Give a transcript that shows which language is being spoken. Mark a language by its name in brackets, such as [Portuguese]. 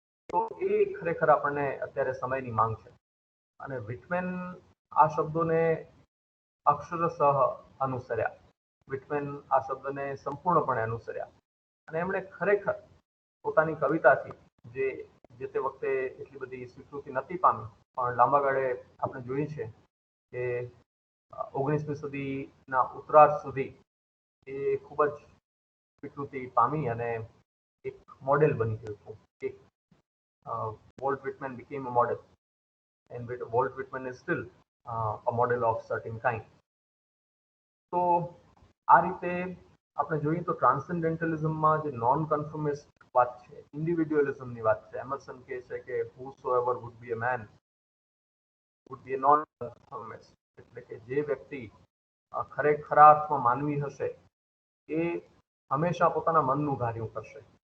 [Gujarati] તો એ ખરેખર આપણને અત્યારે સમયની માંગ છે. અને વિટમેન આ શબ્દોને અક્ષરશઃ અનુસર્યા, વિટમેન આ શબ્દને સંપૂર્ણપણે અનુસર્યા, અને એમણે ખરેખર પોતાની કવિતાથી જે તે વખતે એટલી બધી સ્વીકૃતિ નથી પામી, પણ લાંબા ગાળે આપણે જોઈ છે કે 19મી સદીના ઉત્તરાર્ધ સુધી એ ખૂબ જ સ્વીકૃતિ પામી અને એક મોડેલ બની ગયું હતું, એક [English] Walt Whitman became a model, and Walt Whitman is still a model of certain kind. [Gujarati] તો આ રીતે આપણે જોઈએ તો ટ્રાન્સેન્ડેન્ટલિઝમમાં જે નોન કન્ફર્મિસ્ટ વાત છે, ઇન્ડિવિડ્યુઅલિઝમની વાત છે. એમર્સન કહે છે કે [English] whosoever would be a man would be a non conformist, [Gujarati] એટલે કે જે વ્યક્તિ ખરેખરા અર્થમાં માનવી હશે એ હંમેશા પોતાના મનનું ધાર્યું કરશે.